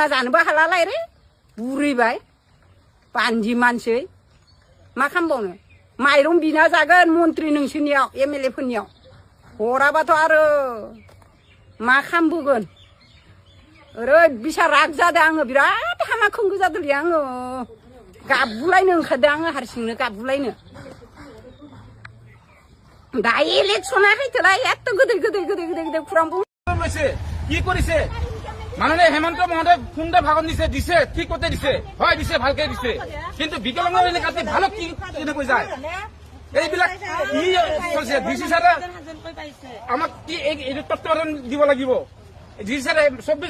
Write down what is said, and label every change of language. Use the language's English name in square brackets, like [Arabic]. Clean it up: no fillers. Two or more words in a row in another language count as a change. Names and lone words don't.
[Bodo] जानोबो हालालाय रे बुरैबाय बान्दि मानसि मा खालामबावनो माइरं बिना जागोन मन्त्रि नोंसोरनियाव एमएलए फोरनियाव हराबाथ' आरो मा खालामबोगोन ओरैबायसा राग जादों आङो बिराद हामा खोंगो जादोंलै आङो गाबगुलायनो ओंखारदों आङो हारसिंनो गाबगुलायनो दा इलेक्शना हायथोलाय एत गोदै खुरां [Assamese] লৈছে কি কৰিছে মাননীয় হেমন্ত মহোদয় সুন্দৰ ভাগত দিছে ঠিক করতে দিছে হয় দিছে ভালকে দিছে কিন্তু বিকলাঙ্গ এলেকাতে ভালো কি কেনেকৈ যায় এইবিলাক কি চলছে ডিসি সাহেব আমাক কি এই তত্ত্বাৱধান দিব লাগিব ডিসি সাহেব 24